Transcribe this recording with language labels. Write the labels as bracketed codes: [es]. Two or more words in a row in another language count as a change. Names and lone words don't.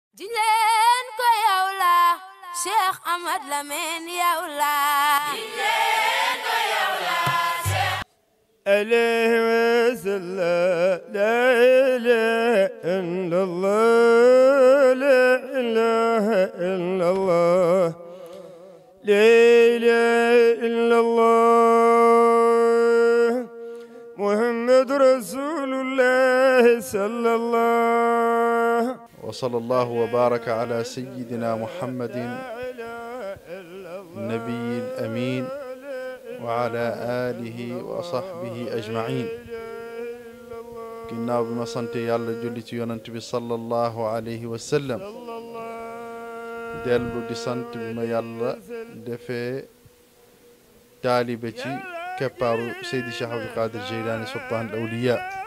[wo] Jinleen ko yow la Cheikh Ahmad Lamine yow la jinleen ko yow la Cheikh [ar] عليه وسلم لا إله إلا الله لا إله إلا الله لا إله إلا الله محمد رسول الله صلى الله وصلى الله وبارك على سيدنا محمد النبي الأمين وعلى آله وصحبه أجمعين [wo] ginnaaw bi ma sant yàlla julli ci yonent bi [ar] صلى الله عليه وسلم [wo] dellu di sant bi ma yàlla defee taalibe ci keppaaru Seydi Cheikh Abdul Qadir Jeylaani Sultaan al-Awliyaa